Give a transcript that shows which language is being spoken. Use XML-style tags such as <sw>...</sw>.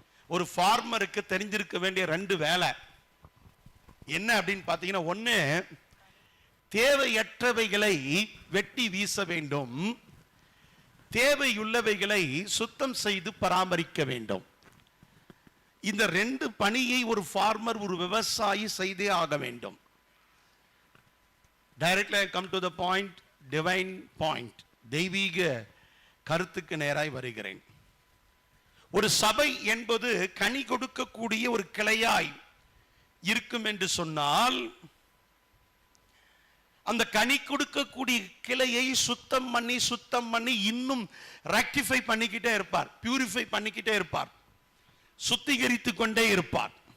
<ta>ஒரு ஃபார்மருக்கு தெரிஞ்சிருக்க வேண்டிய 2 வேலை என்ன அப்படின்னு பார்த்தீங்கன்னா, ஒன்று, தேவையற்றவைகளை வெட்டி வீச வேண்டும், தேவையுள்ளவைகளை சுத்தம் செய்து பராமரிக்க வேண்டும். இந்த 2 பணியை ஒரு ஃபார்மர், ஒரு விவசாயி செய்தே ஆக வேண்டும்.</ta> <en>Directly I come to the point, divine point.</en> <ta>தெய்வீக கருத்துக்கு நேராய் வருகிறேன். ஒரு சபை என்பது கனி கொடுக்கக்கூடிய ஒரு கிளையாய் இருக்கும் என்று சொன்னால், அந்த கனி கொடுக்கக்கூடிய கிளையை சுத்தம் பண்ணி இன்னும் ரெக்டிஃபை பண்ணிக்கிட்டே இருப்பார், பியூரிஃபை பண்ணிக்கிட்டே இருப்பார், சுத்திகரித்து கொண்டே இருப்பார்.</ta>